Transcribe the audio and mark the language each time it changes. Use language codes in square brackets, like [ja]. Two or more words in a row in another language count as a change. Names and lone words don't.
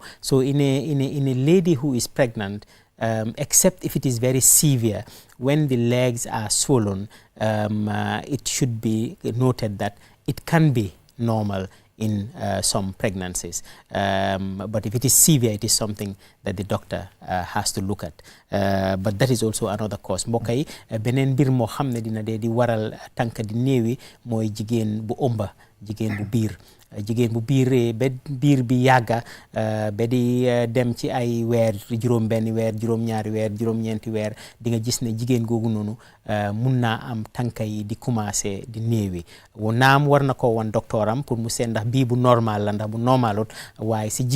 [en] So in a lady who is pregnant, except if it is very severe, when the legs are swollen, it should be noted that it can be normal in some pregnancies, but if it is severe, it is something that the doctor has to look at, but that is also another cause. [wo] mbokk yi beneen mbir moo xam ne dina dee di waral tànk di néewi mooy jigéen bu ëmba jigéen bu biir ba biir bi yàgga ba di dem ci ay weer juróom-benni weer juróom-ñaari weer juróom-ñeenti weer di nga gis ne jigéen googu noonu mun naa am tànka yi di commencé di néewi naam war na ko wan docteuram pour mu seet ndax bii bu normal la ndax bu normalut waaye si